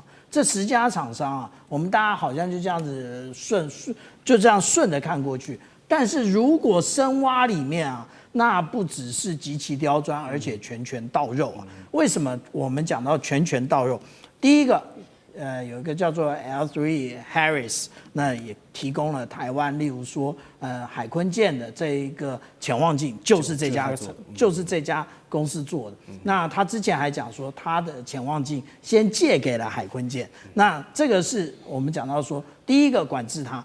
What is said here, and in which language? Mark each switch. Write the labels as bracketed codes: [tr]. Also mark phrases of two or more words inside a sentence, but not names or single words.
[zh] 這10家廠商啊，我們大家好像就這樣子順着看過去。但是如果深挖裡面啊，那不只是極其刁鑽，而且拳拳到肉啊。為什麼我們講到拳拳到肉？第一個，有一個叫做 L3 Harris，那也提供了台灣，例如說，海鯤艦的這一個潛望鏡，就是這家公司做的。那他之前還講說，他的潛望鏡先借給了海鯤艦。那這個是我們講到說，第一個管制它。